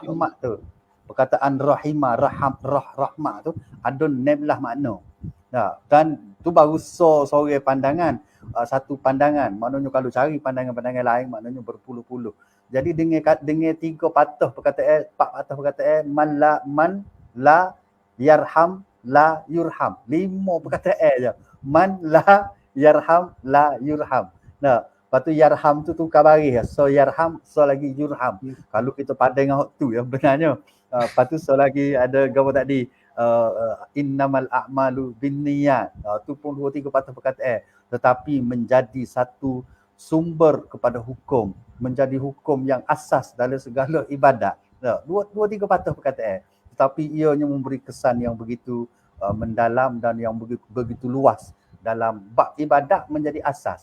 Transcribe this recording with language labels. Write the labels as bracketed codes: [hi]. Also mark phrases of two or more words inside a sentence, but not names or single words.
[ms] rahmat tu, perkataan rahimah, rahmah tu ada 16 makna. Nah, dan tu baru sore pandangan, satu pandangan. Maknanya kalau cari pandangan-pandangan lain maknanya berpuluh-puluh. Jadi dengan 3 patah perkataan, 4 patah perkataan, [ar] من لا يرحم لا يرحم. [ms] 5 perkataan je. [ar] من لا يرحم لا يرحم. [ms] Nah, lepas tu yarham tu tukar baris. So yarham, so lagi yurham. Kalau kita padan dengan hak tu yang benarnya. Lepas tu so lagi ada gambar tadi, [ar] إنما الأعمال بالنيات. [ms] Tu pun 2-3 patah perkataan. Tetapi menjadi satu sumber kepada hukum, menjadi hukum yang asas dalam segala ibadat. 2-3 patah perkataan. Tetapi ianya memberi kesan yang begitu mendalam dan yang begitu luas dalam bab ibadat menjadi asas.